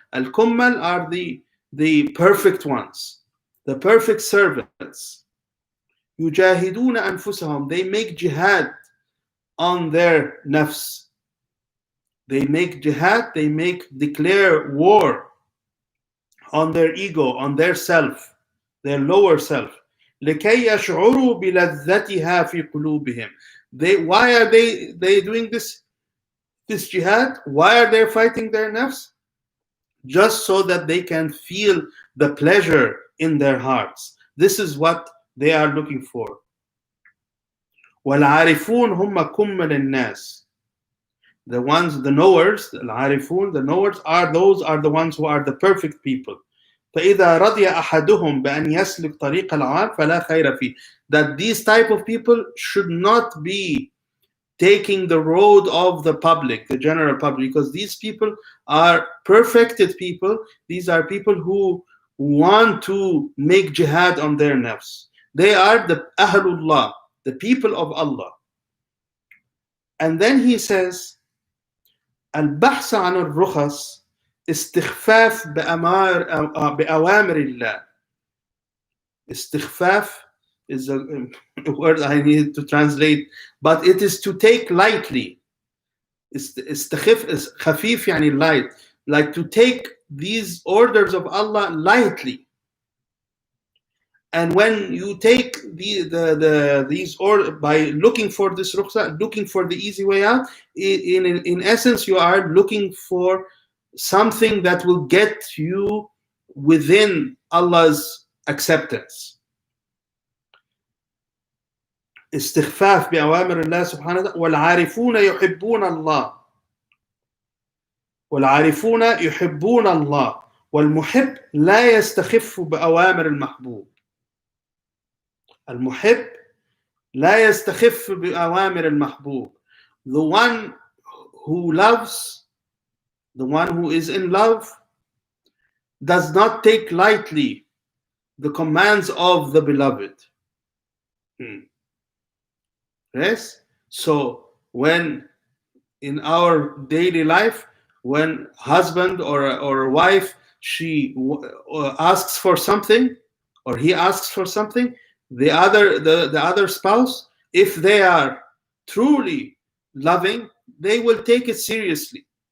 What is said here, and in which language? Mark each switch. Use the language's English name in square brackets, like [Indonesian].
[English] Al-kummal are the perfect ones, the perfect servants. [Arabic] يجاهدون أنفسهم. [English] They make jihad on their nafs. They make jihad, they declare war on their ego, on their self, their lower self. [Arabic] لكي يشعروا بلذتها في قلوبهم. [English] Why are they doing this jihad? Why are they fighting their nafs? Just so that they can feel the pleasure in their hearts. This is what they are looking for. [Arabic] وَالْعَارِفُونَ هُمَّ كُمَّلِ النَّاسِ. [English] The ones, the knowers, العارفون, the knowers are the ones who are the perfect people. [Arabic] فإذا رضي أحدهم بأن يسلك طريق العام فلا خير فيه. [English] That these type of people should not be taking the road of the public, the general public, because these people are perfected people. These are people who want to make jihad on their nafs. They are the Ahlullah, the people of Allah. And then he says, [Arabic] البحث عن الرخص استخفاف بأوامر الله. [English] Istighfaf is a word I need to translate, but it is to take lightly. Istighfaf is khafif, yani light, like to take these orders of Allah lightly. And when you take these orders by looking for this rukhsa, looking for the easy way out, in essence, you are looking for something that will get you within Allah's acceptance. [Arabic] استخفاف بأوامر الله سبحانه وتعالى. والعارفون يحبون الله. والعارفون يحبون الله. والمحب لا يستخف بأوامر المحبوب. المحب لا يستخف بأوامر المحبوب. [English] The one who loves, the one who is in love, does not take lightly the commands of the beloved. Yes? So when in our daily life, when husband or a wife, she asks for something, or he asks for something, the other spouse, if they are truly loving, they will take it seriously.